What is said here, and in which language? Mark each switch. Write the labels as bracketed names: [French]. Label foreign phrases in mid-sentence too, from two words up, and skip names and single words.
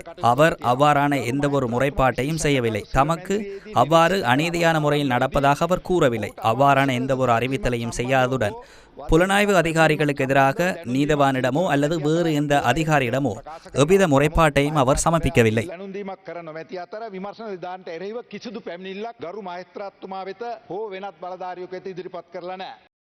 [Tamil] அவர் அவ்வாறான எந்த ஒரு முறைப்பாட்டையும் செய்யவில்லை. தமக்கு அவ்வாறு அநீதியான முறையில் நடப்பதாக அவர் கூறவில்லை. அவ்வாறான எந்த ஒரு அறிவித்தலையும் செய்யாததுடன் புலனாய்வு அதிகாரிகளுக்கு எதிராக நீதவானிடமோ அல்லது வேறு எந்த அதிகாரியிடமோ எவ்வித முறைப்பாட்டையும் அவர் சமர்ப்பிக்கவில்லை. [Sinhala] ගරු මහේස්ත්‍රාත්තුමා වෙත හෝ වෙනත් බලධාරියෙකු වෙත ඉදිරිපත් කරලා නැහැ.